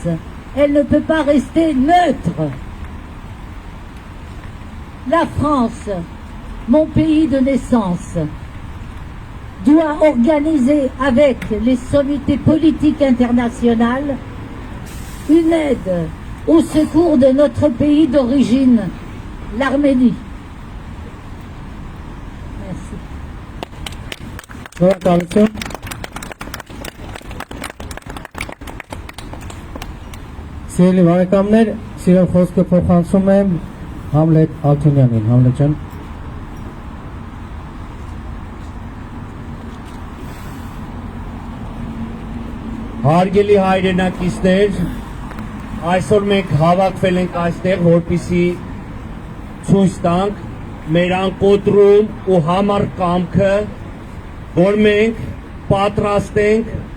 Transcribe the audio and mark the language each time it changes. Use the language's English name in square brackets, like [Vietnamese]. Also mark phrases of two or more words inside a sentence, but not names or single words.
[French] Elle ne peut pas rester neutre. La France, mon pays de naissance, doit organiser avec les sommités politiques internationales une aide au secours de notre pays d'origine, l'Arménie. Merci. [Armenian] Սիրելի բարեկամներ, սիրով խոսքը փոխանցում եմ Համլետ Ալթունյանին, Համլետ ջան։ Հարգելի հայրենակիցներ, այսօր մենք հավաքվել ենք այստեղ, որպեսզի ցույց տանք մեր անկոտրում ու համառ կամքը, որ մենք պատրաստ ենք